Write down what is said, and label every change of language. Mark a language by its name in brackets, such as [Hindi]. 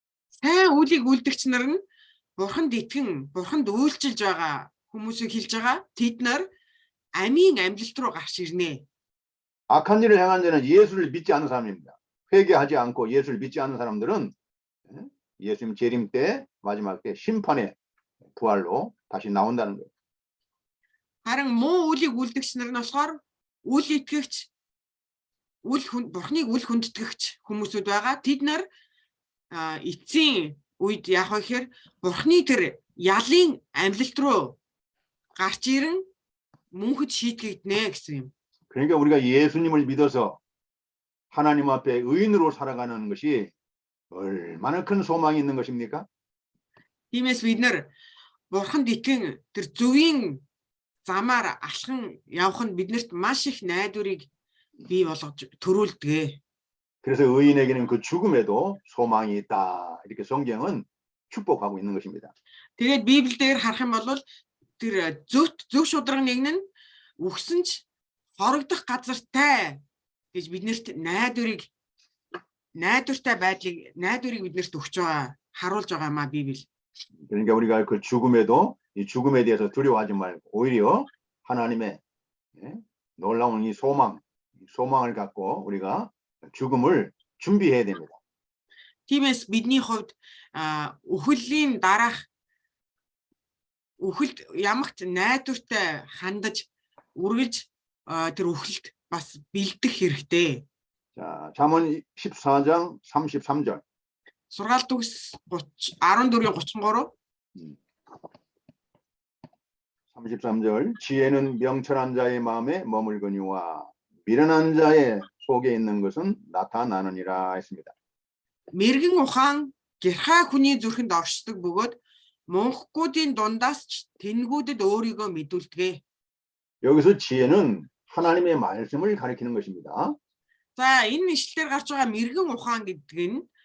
[Mongolian] Сайн үйлийг үйлдэгч нар нь бурханд итгэн, бурханд үйлчилж байгаа хүмүүсийг хэлж байгаа. Тэд нар амийн амьлалт руу гарч ирнэ. [Korean] 악한 일을 행한 자는 예수를 믿지 않는 사람입니다. 회개하지 않고 예수를 믿지 않는 사람들은 예수님 재림 때 마지막 때 심판의 부활로 다시 나온다는 거예요. [Mongolian] Харин муу үйлийг үйлдэгч нар нь болохоор үл итгэгч, бурхныг үл хүндэтгэгч хүмүүсүүд байгаа. Тэд нар эцсийн үед яах вэ гэхээр бурхны тэр ялын амьлалт руу гарч ирэн мөнхөд шийтгэгднэ гэсэн юм. [Korean] 그러니까 우리가 예수님을 믿어서 하나님 앞에 의인으로 살아가는 것이 얼마나 큰 소망이 있는 것입니까? [Mongolian] Тиймээс бид нар бурханд итгэн тэр зөвийн замаар алхан явах нь биднэрт маш их найдварыг бий болгож төрүүлдэг. [Korean] 그래서 의인에게는 그 죽음에도 소망이 있다. 이렇게 성경은 축복하고 있는 것입니다. [Mongolian] Тэгээд Библиэлд харах юм бол тэр зөв шударганыг нь үхсэн ч хорогдох газартай гэж биднэрт найдварыг биднэрт өгч байгаа, харуулж байгаа маа Библи. [Korean] 그러니까 우리가 그 죽음에도 이 죽음에 대해서 두려워하지 말고 오히려 하나님의 놀라운 이 소망을 갖고 우리가 죽음을 준비해야 됩니다. [Mongolian] Тиймээс бидний хувьд үхлийн дараах үхэлд ямагт найдвартай хандаж үргэлж тэр үхэлд бас бэлдэх хэрэгтэй. [Korean] 자, 잠언 14장 33절. [Mongolian] Сургаалт үгс 14-33. [Korean] 33절 지혜는 명철한 자의 마음에 머물거니와 미련한 자의 속에 있는 것은 나타나느니라 했습니다. [Mongolian] Мэргэн ухаан гэрхай хүний зүрхэнд оршдог бөгөөд мунхгуудын дундаас ч тэнгүүдэд өөрийгөө мэдүүлдэг. [Korean] 여기서 지혜는 하나님의 말씀을 가리키는 것입니다. [Mongolian] За энэ ишлэлээр гарч байгаа мэргэн ухаан гэдэг нь